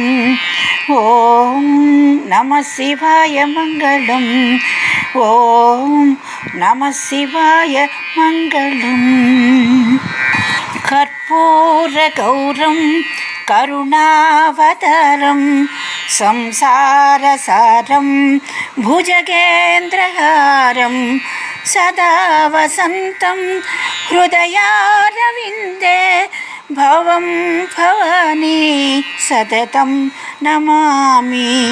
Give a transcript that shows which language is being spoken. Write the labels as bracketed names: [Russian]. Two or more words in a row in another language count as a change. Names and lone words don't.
[Tamil] ஓம் நம சிவாய மங்களம். ஓம் நம சிவாய மங்களம். [Sanskrit] कर्पूर गौरं करुणावतारं संसारसारं भुजगेन्द्रहारं सदा वसन्तं हृदयारविन्दे भवं भवानी सततं नमामि.